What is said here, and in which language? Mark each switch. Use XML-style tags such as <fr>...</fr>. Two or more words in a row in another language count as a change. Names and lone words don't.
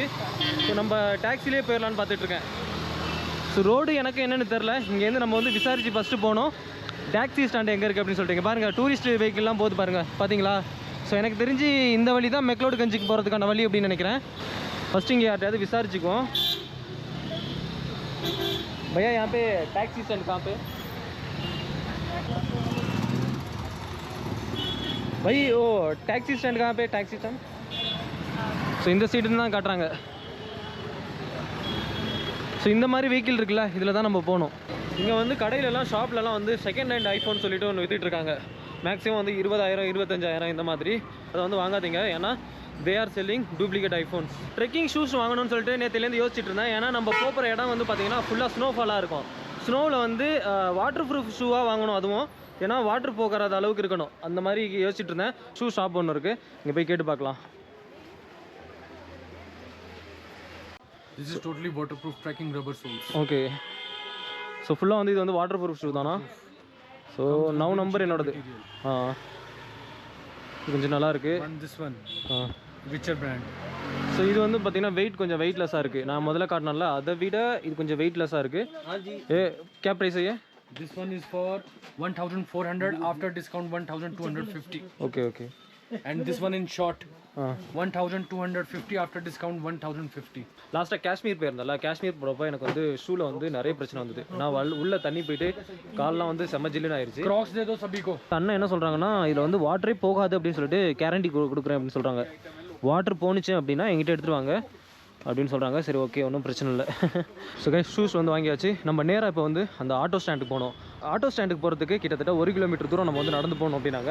<ta>ஸோ நம்ம டாக்ஸிலே போயிடலான்னு பார்த்துட்ருக்கேன். ஸோ ரோடு எனக்கு என்னென்னு தெரில. இங்கேருந்து நம்ம வந்து விசாரித்து ஃபஸ்ட்டு போகணும்.</ta> <en>taxi stand</en> <ta>எங்கே இருக்குது அப்படின்னு சொல்லிட்டு பாருங்கள். டூரிஸ்ட் வெஹிக்கிள்லாம் போகுது பாருங்கள், பார்த்தீங்களா? ஸோ எனக்கு தெரிஞ்சு இந்த வழி தான் மெக்லோட்கஞ்சிக்கு போகிறதுக்கான வழி அப்படின்னு நினைக்கிறேன். ஃபஸ்ட்டு இங்கே யார்ட்டையாவது விசாரிச்சுக்குவோம்.</ta> <hi>भैया यहाँ पे</hi> <en>taxi stand</en> <hi>कहाँ पे? भाई वो</hi> <en>taxi stand</en> <hi>कहाँ पे?</hi> <en>taxi stand</en> <ta>ஸோ இந்த சைடுன்னு தான் காட்டுறாங்க. ஸோ இந்த மாதிரி வெஹிக்கிள் இருக்குல்ல, இதில் தான் நம்ம போகணும். இங்கே வந்து கடையிலலாம் ஷாப்லலாம் வந்து</ta> <en>second hand iPhone</en> <ta>சொல்லிட்டு ஒன்று விற்றுட்ருக்காங்க. மேக்ஸிமம் வந்து 20,000 25,000 இந்த மாதிரி. அதை வந்து வாங்காதீங்க, ஏன்னா</ta> <en>they are selling duplicate iPhones. trekking shoes</en> <ta>வாங்கணும்னு சொல்லிட்டு நேற்றுலேருந்து யோசிச்சுட்டு இருந்தேன். ஏன்னா நம்ம போகிற இடம் வந்து பார்த்திங்கன்னா ஃபுல்லாக ஸ்னோஃபாலாக இருக்கும். ஸ்னோவில் வந்து</ta> <en>water proof</en> <ta>ஷூவாக வாங்கணும். அதுவும் ஏன்னா வாட்டர் போகாத அளவுக்கு இருக்கணும். அந்த மாதிரி யோசிச்சுட்டு இருந்தேன்.</ta> <en>shoe shop</en> <ta>ஒன்று இருக்குது, இங்கே போய் கேட்டு பார்க்கலாம்.</ta> <en>This is totally waterproof trekking rubber soles.</en> <ta>ஓகே, ஸோ ஃபுல்லாக வந்து இது வந்து</ta> <en>water proof shoe</en> <ta>தானா? ஸோ நம்பர் என்னோடது. கொஞ்சம் நல்லா இருக்கு.</ta> <en>This one Witcher brand.</en> <ta>ஸோ இது வந்து பார்த்தீங்கன்னா வெயிட் கொஞ்சம் வெயிட்லெஸ்ஸாக இருக்குது. நான் முதல்ல காட்டினேன்ல, அதை விட இது கொஞ்சம் வெயிட்லெஸ்ஸாக இருக்குது.</ta> <hi>क्या प्राइस है ये?</hi> <en>This one is for 1,400 after discount 1,250.</en> <ta>ஓகே ஓகே.</ta> <en>And this one in short 1,250 after discount 1,050.</en> <ta>லாஸ்ட்டாக காஷ்மீர் போயிருந்தல, காஷ்மீர் போகிறப்ப எனக்கு வந்து ஷூவில் வந்து நிறைய பிரச்சனை வந்தது. நான் உள்ள தண்ணி போயிட்டு கால்லாம் வந்து செம்ம ஜில்லுன்னு ஆயிடுச்சு.</ta> <hi>Crocs दे दो सभी को.</hi> <ta>அண்ணன் என்ன சொல்கிறாங்கன்னா, இதில் வந்து வாட்டரே போகாது அப்படின்னு சொல்லிட்டு கேரண்டி கொடுக்குறேன் அப்படின்னு சொல்கிறாங்க. வாட்டர் போணுச்சு அப்படின்னா எங்கிட்ட எடுத்துகிட்டு வாங்க அப்படின்னு சொல்கிறாங்க. சரி, ஓகே, ஒன்றும் பிரச்சனை இல்லை.</ta> <en>so guys,</en> <ta>ஷூஸ் வந்து வாங்கியாச்சு. நம்ம நேராக இப்போ வந்து அந்த ஆட்டோ ஸ்டாண்டுக்கு போகணும். ஆட்டோ ஸ்டாண்டுக்கு போகிறதுக்கு கிட்டத்தட்ட 1 கிலோமீட்டர் தூரம் நம்ம வந்து நடந்து போகணும் அப்படின்னாங்க.</ta>